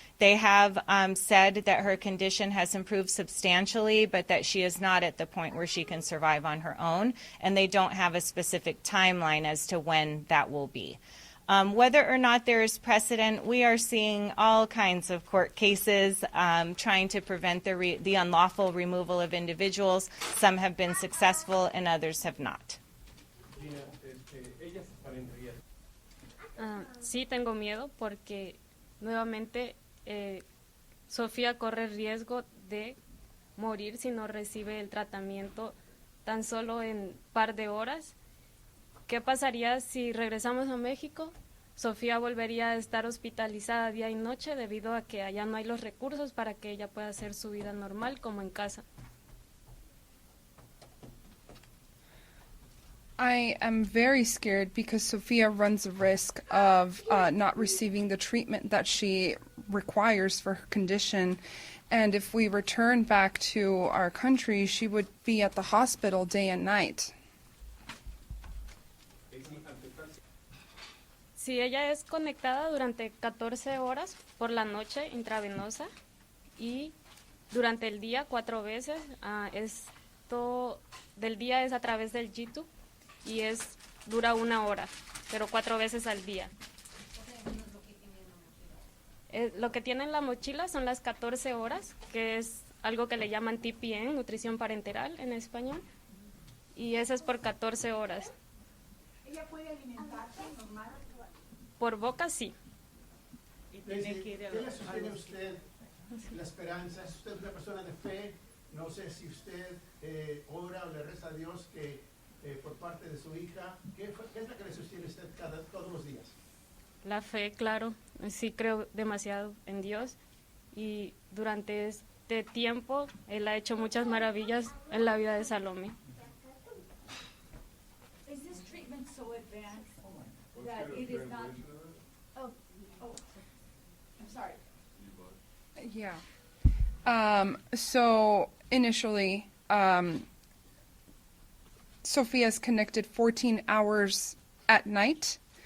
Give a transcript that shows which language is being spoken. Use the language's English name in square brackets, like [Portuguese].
[English] They have said that her condition has improved substantially, but that she is not at the point where she can survive on her own, and they don't have a specific timeline as to when that will be. Whether or not there is precedent, we are seeing all kinds of court cases trying to prevent the unlawful removal of individuals. Some have been successful and others have not. [Spanish] Sí, tengo miedo porque nuevamente Sofía corre riesgo de morir si no recibe el tratamiento tan solo en par de horas. ¿Qué pasaría si regresamos a México? Sofía volvería a estar hospitalizada día y noche debido a que allá no hay los recursos para que ella pueda hacer su vida normal como en casa. [English] I am very scared because Sofia runs a risk of not receiving the treatment that she requires for her condition. And if we return back to our country, she would be at the hospital day and night. [Spanish] Si ella es conectada durante 14 horas por la noche intravenosa y durante el día 4 veces, esto del día es a través del G-tube y dura 1 hora, pero 4 veces al día. Lo que tiene en la mochila son las 14 horas, que es algo que le llaman TPN, nutrición parenteral en español, y esa es por 14 horas. ¿Ella puede alimentarse normal? Por boca sí. Y tiene que ir ¿Qué le sugiere usted la esperanza. Es usted una persona de fe. No sé si usted ora o le reza a Dios que por parte de su hija, ¿qué es la que le sostiene usted todos los días? La fe, claro, sí creo demasiado en Dios y durante este tiempo Él ha hecho muchas maravillas en la vida de Salomé. [English] Is this treatment so advanced that it is not? Oh, I'm sorry. Yeah. So initially, Sofia's connected 14 hours at night.